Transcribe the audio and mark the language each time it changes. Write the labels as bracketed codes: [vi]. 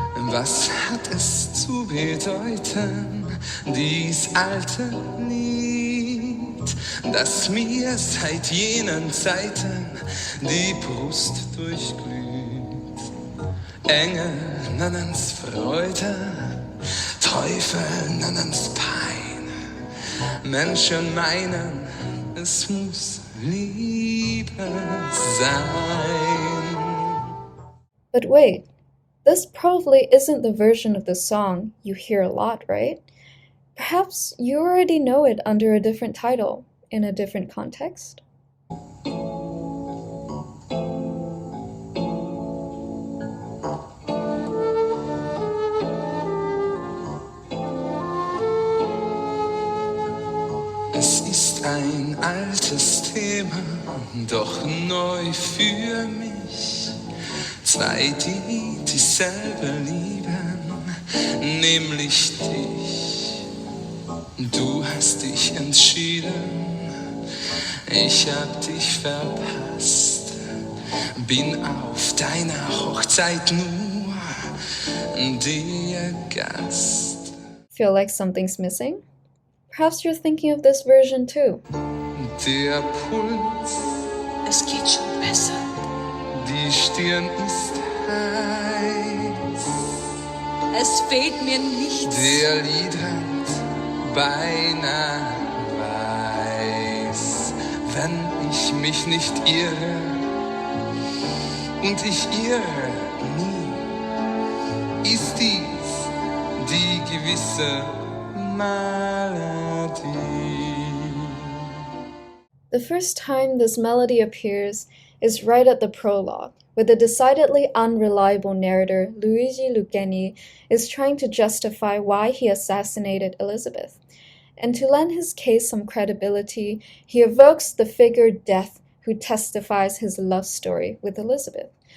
[de] Was hat es zu bedeuten, dies alte Lied, das mir seit jenen Zeiten die Brust durchglüht? Engel nennen's Freude, Teufel nennen's Pein, Menschen meinen, es muss Liebe sein. [en] But wait. This probably isn't the version of the song you hear a lot, right? Perhaps you already know it under a different title, in a different context? [de] Es ist ein altes Thema, doch neu für mich. Zwei, die dieselbe lieben, nämlich dich. Du hast dich entschieden, ich hab dich verpasst. Bin auf deiner Hochzeit nur der Gast. [en] Feel like something's missing? Perhaps you're thinking of this version too. [de] Der Puls, es geht schon besser. Die Stirn ist heiß. Es fehlt mir nichts. Der Lied hat beinahe weiß. Wenn ich mich nicht irre und ich irre nie, ist dies die gewisse Melodie. [en] The first time this melody appears is right at the prologue, where the decidedly unreliable narrator Luigi Lucchini is trying to justify why he assassinated Elisabeth. And to lend his case some credibility, he evokes the figure Death, who testifies his love story with Elisabeth.